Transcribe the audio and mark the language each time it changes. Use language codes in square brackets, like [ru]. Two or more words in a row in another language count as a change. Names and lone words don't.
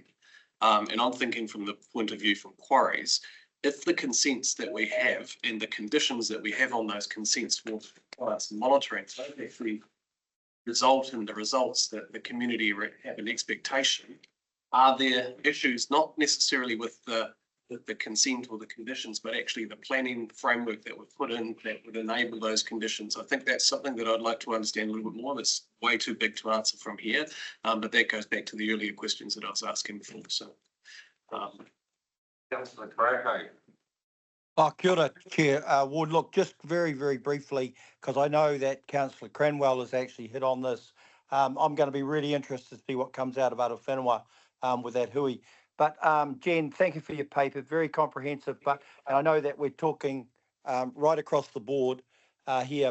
[en] And I'm thinking from the point of view from quarries, if the consents that we have and the conditions that we have on those consents for compliance and monitoring don't actually result in the results that the community have an expectation, are there issues not necessarily with the consent or the conditions, but actually the planning framework that we've put in that would enable those conditions? I think that's something that I'd like to understand a little bit more. That's way too big to answer from here, but that goes back to the earlier questions that I was asking before. So, Councillor Karakia. [mi] Kia ora, [en] Chair. Would look just very, very briefly, because I know that Councillor Cranwell has actually hit on this. I'm going to be really interested to see what comes out of Arawhenua with that hui. But Jen, thank you for your paper, very comprehensive. But I know that we're talking right across the board here.